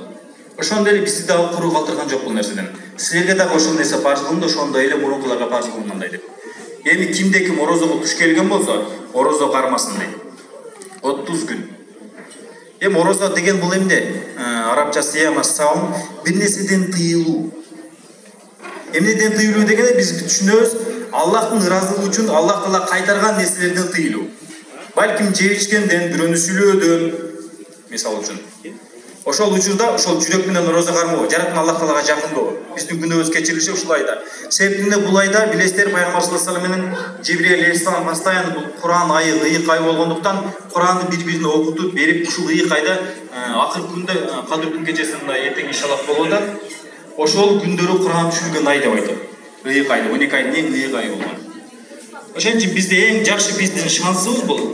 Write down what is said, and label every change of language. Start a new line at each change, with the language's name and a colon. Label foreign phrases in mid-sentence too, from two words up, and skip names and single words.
Kyrgyz: Ошондой эле бизди дагы куру калтырган жок бул нерседен. Силерге дагы ошол нерсе парз кылынды, ошондой эле мурункуларга парз кылынгандай деп. Эми кимде ким орозого туш келген болсо, орозо кармасын дейт. 30 күн. Эми орозо деген бул эмне?
Arabic: Арабча صيام الصوم,
Kyrgyz: бир нерседен тыйылуу. Эмнеден тыйылуу дегенде биз түшүнөбүз, Аллахтын ыраазылыгы үчүн Аллах Таала кайтарган нерселерден тыйылуу. Балким жеп ичкенден, бирөөнү сүйлөөдөн, мисалы үчүн. Ошол учурда ошол жүрөк менен орозо кармоо, жараткан Аллах Таалага жакындоо. Биздин күнөөбүз кечирилиши ушул айда. Себебинде бул айда билесиздер Пайгамбар
Arabic: صلى الله عليه وسلم
Kyrgyz: менен Жибрил алейхиссалам постоянно бул Куран айы, ыйык ай болгондуктан Куранды бири-бирине окутуп берип, ушул ыйык айда акыркы күндө Кадыр күн кечесинде эртең иншаллах болуп атат. Ошол күндөрү Куран түшүргөн ай деп айтат. Ыйык айда 12 айдын эң ыйык айы болгон. Ошон үчүн бизде эң жакшы биздин шансыбыз бул.